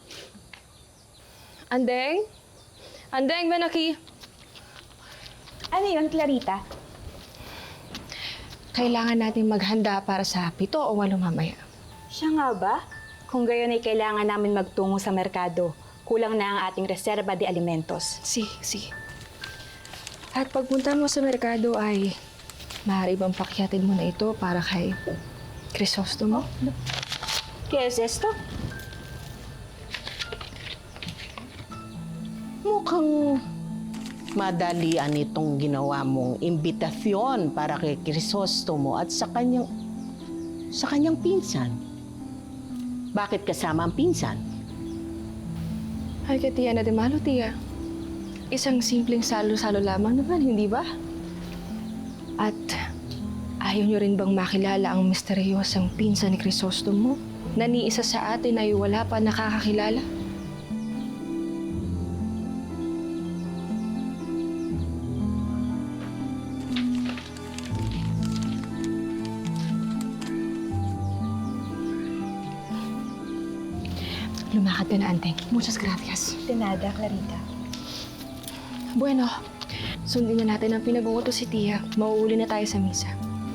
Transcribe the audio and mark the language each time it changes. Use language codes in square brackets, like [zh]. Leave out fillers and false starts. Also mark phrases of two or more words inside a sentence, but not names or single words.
[tl] Andeng? Andeng, Benaki. Ano yun, Clarita? Kailangan natin maghanda para sa 7 o 8 mamaya. Siya nga ba? Kung gayon ay kailangan namin magtungo sa merkado. Kulang na ang ating [es] reserba de alimentos. [tl] Si. At pagpunta mo sa merkado ay maaari bang pakyatin mo na ito para kay Crisostomo? [es] ¿Qué es esto? [tl] Mukhang madalian itong ginawa mong imbitasyon para kay Crisostomo at sa kanyang pinsan. Bakit kasama ang pinsan? Ay, katiya na de malo, tiya. Isang simpleng salo-salo lamang naman, hindi ba? At ayaw niyo rin bang makilala ang misteryosang pinsan ni Crisostomo na ni isa sa atin ay wala pa nakakakilala? Lumakad ka na, Anteng. [es] Muchas gracias. De nada, Clarita. Bueno, [tl] sundin na natin ang pinag-uutos si Tia. Mauuli na tayo sa misa.